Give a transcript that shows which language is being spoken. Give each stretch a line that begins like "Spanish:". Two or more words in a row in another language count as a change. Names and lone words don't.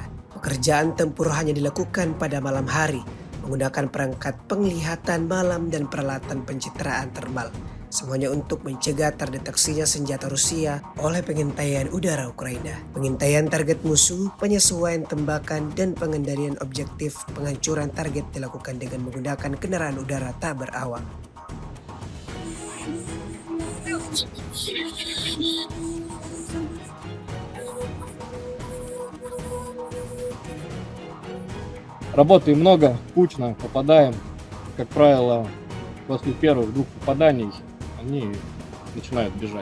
Indonesian: Pekerjaan tempur hanya dilakukan pada malam hari, menggunakan perangkat penglihatan malam dan peralatan pencitraan termal. Semuanya untuk mencegah terdeteksinya senjata Rusia oleh pengintaian udara Ukraina. Pengintaian target musuh, penyesuaian tembakan, dan pengendalian objektif penghancuran target dilakukan dengan menggunakan kendaraan udara tak berawak.
Russian: Работаем много, кучно, попадаем. Как правило, после первых двух попаданий они начинают бежать.